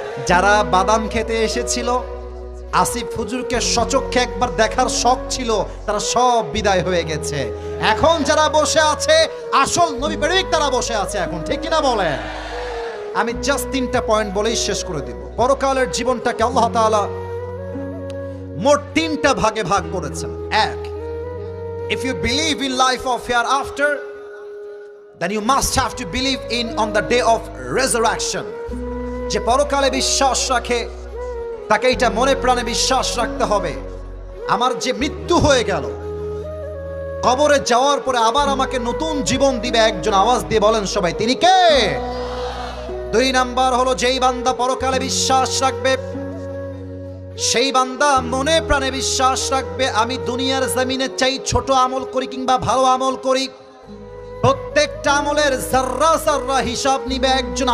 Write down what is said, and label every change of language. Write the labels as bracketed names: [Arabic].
[Bangla] যারা বাদাম খেতে এসেছিল, আসিফ হুজুরকে সচক্ষে একবার দেখার শখ ছিল, তারা সব বিদায় হয়ে গেছে। এখন যারা বসে আছে, আসল নবী প্রেমিক তারা বসে আছে এখন, ঠিক কিনা বলেন? আমি জাস্ট 3টা পয়েন্ট বলেই শেষ করে দিব। পরকালের জীবনটাকে আল্লাহ তাআলা মোট 3টা ভাগে ভাগ করেছেন। [English] 1, if you believe in life of hereafter, then you must have to believe in on the day of resurrection. [Bangla] যে পরকালে বিশ্বাস রাখে তাকে এটা মনে প্রাণে বিশ্বাস রাখতে হবে, আমার যে মৃত্যু হয়ে গেল, কবরে যাওয়ার পরে আবার আমাকে নতুন জীবন দিবে একজন। আওয়াজ দিয়ে বলেন সবাই, তিনি কে? 2 নাম্বার হলো, যেই বান্দা পরকালে বিশ্বাস রাখবে, সেই বান্দা মনে প্রাণে বিশ্বাস রাখবে আমি দুনিয়ার জমিনে চাই ছোট আমল করি কিংবা ভালো আমল করি, প্রত্যেকটা আমলের জাররা জাররা হিসাব নিবে একজন।